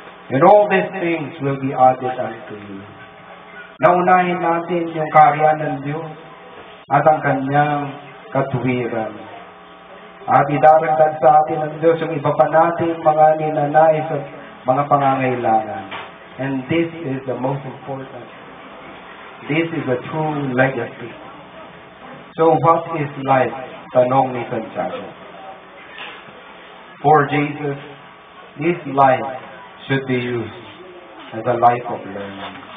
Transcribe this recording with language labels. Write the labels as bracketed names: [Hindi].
[English] And all these things will be added unto you. [Filipino] Naunahin natin yung kaharian ng Diyos at ang Kanyang katuwiran. At idaragdag sa atin ng Diyos yung iba pa natin mga ninanais at mga pangangailangan. [English] And this is the most important. This is a true legacy. So what is life? [Filipino] Tanong ni Santiago. [English] For Jesus, this life should be used as a life of learning.